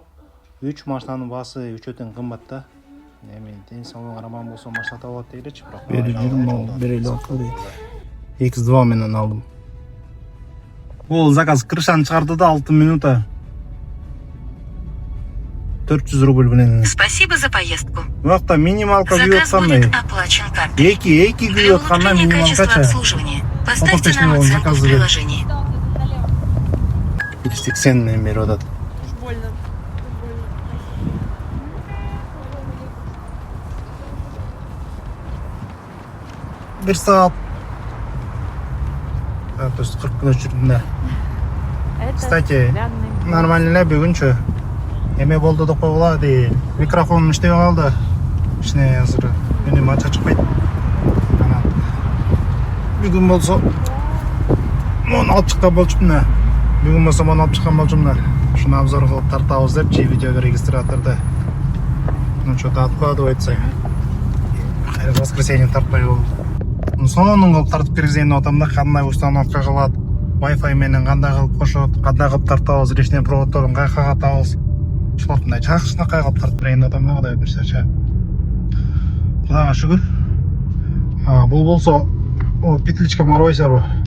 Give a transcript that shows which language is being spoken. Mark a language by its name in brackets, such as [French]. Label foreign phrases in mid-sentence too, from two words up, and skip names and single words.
[Kyrgyz] 3 машинанын баасы 3 тең кымбат да. Ден соолугуңар аман болсо машина таап алат дейличи, бирок берели окуй. X2 менен алдым. Бул заказ крышаны чыгарды да 6 минута. 400 рубль менен. [Russian] Спасибо за поездку. [Kyrgyz] Вакта минималка [Russian] Заказ [Kyrgyz] кандай. [Russian] будет оплачен картой. [Kyrgyz] Эки [Russian] Для [Kyrgyz] кандай [Russian] улучшения [Kyrgyz] минималка [Russian] качества [Kyrgyz] ча. [Russian] обслуживания поставьте нам оценку в приложении. [Kyrgyz] 180 менен берип атат. [Russian] Больно. [Kyrgyz] Бир саат. [Russian] То есть 40 минут [Kyrgyz] жүрдүм да. Кстати, нормально эле бүгүнчү. Эме болду деп койгула дейт. Микрофонум иштебей калды. Ичине азыр үнүм ача чыкпайт. Анан бүгүн болсо муну алып чыккан болчумун да. Бүгүн болсо муну алып чыккан болчумун да. Ушуну обзор кылып тартабыз депчи видеого регистраторду. [Russian] Ну что-то откладывается. В воскресенье [Kyrgyz] тартпай болду. Сонун кылып тартып киргизейин деп атам да, кандай установка кылат, Wi-Fi менен кандай кылып кошот, кандай кылып тартабыз, лишний проводдорун каяка катабыз. Ушуларды жакшынакай кылып тартып берейин деп атам да, Кудай буйрса. Кудайга шүгүр. Бул болсо петличка бар ойсарбы?